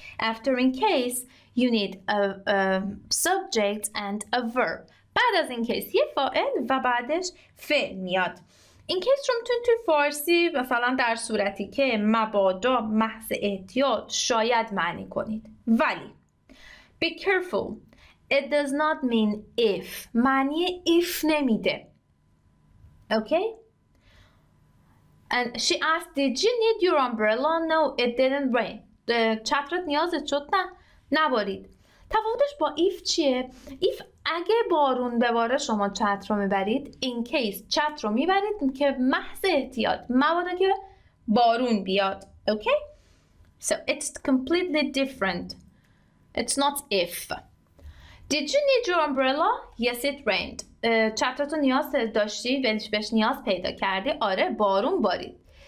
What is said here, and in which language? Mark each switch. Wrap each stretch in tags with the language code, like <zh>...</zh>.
<en>After in case you need a subject and a verb.</en> <fa>بعد از in case یه فاعل و بعدش فعل میاد. این کیس رو میتونید توی فارسی مثلا در صورتی که مبادا محض احتیاط شاید معنی کنید.</fa> <en>ولی be careful. It does not mean if.</en> <fa>معنی if نمیده.</fa> <en>Okay? And she asked, did you need your umbrella? No, it didn't rain.</en> <fa>چترت نیازت شد؟ نه، نبارید. تفاوتش با if چیه؟ if اگه بارون بباره شما چتر رو میبرید. in case چتر رو میبرید که محض احتیاط مبادا که بارون بیاد.</fa> <en>Okay? So it's completely different. It's not if. Did you need your umbrella? Yes, it rained.</en> <fa>چترتو نیاز داشتی؟ بهش نیاز پیدا کردی؟ آره بارون بارید.</fa>